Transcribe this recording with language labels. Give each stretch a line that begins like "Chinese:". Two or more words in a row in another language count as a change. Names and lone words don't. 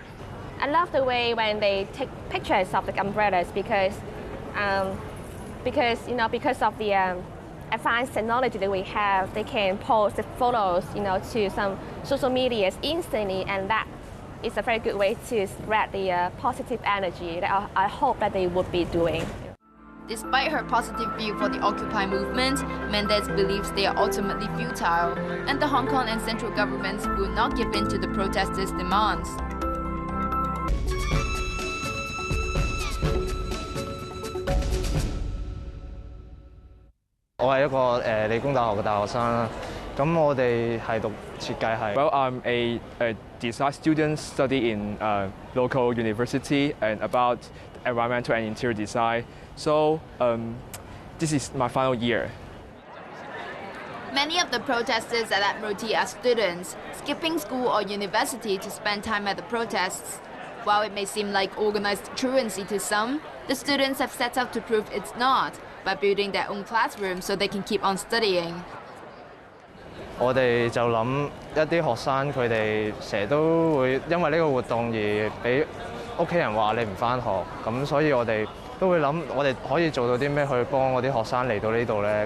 English: I love the way when they take pictures of the umbrellas because of the advanced technology that we have, they can post the photos, to some social medias instantly, and that is a very good way to spread the positive energy that I hope that they would be doing. Despite her positive view for the Occupy movement, Mendez believes they are ultimately futile, and the Hong Kong and central governments will not give in to the protesters' demands.
Cantonese: 我係一個理工大學嘅大學生啦，咁我哋係讀設計系。
English: Well, I'm a design student study in local university and about environmental and interior design. So this is my final year. Many of the protesters at Admiralty are students, skipping school or university to spend time at the protests. While it may seem like organized truancy to some, the students have set out to prove it's not, by building their own classrooms so they can keep on studying.
Cantonese: 我哋就諗一啲學生佢哋成日都會因為呢個活動而俾屋企人話你唔返學，咁所以我哋都會諗我哋可以做到啲咩去幫我啲學生嚟到呢度咧？